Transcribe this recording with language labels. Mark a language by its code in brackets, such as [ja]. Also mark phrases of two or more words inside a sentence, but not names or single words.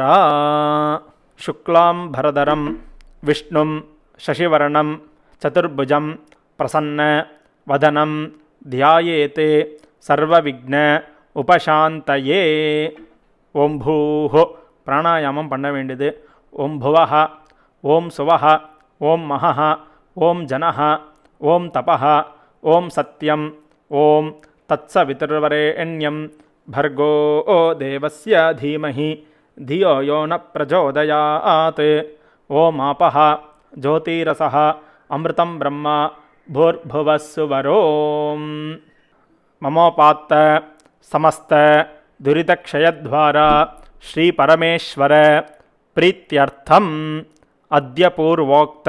[sa] शुक्लाम्बरधरं विष्णुं शशिवर्णं चतुर्भुजम् प्रसन्न वदनं ध्यायेत् सर्वविघ्न उपशान्तये. ॐ भूः [ta] பிராணாயாமம் பண்ண வேண்டியது. [sa] ॐ भुवः, ॐ स्वः, ॐ महः, ॐ जनः, ॐ तपः, ॐ सत्यम्, ॐ तत्सवितुर्वरेण्यम् भर्गो देवस्य धीमहि धियो यो न प्रचोदयात्. ओमापः ज्योतिरसः अमृतं ब्रह्म भूर्भुवस्सुवरो. ममोपात्त समस्त दुरितक्षयद्वारा श्रीपरमेश्वर प्रीत्यर्थम् अद्य पूर्वोक्त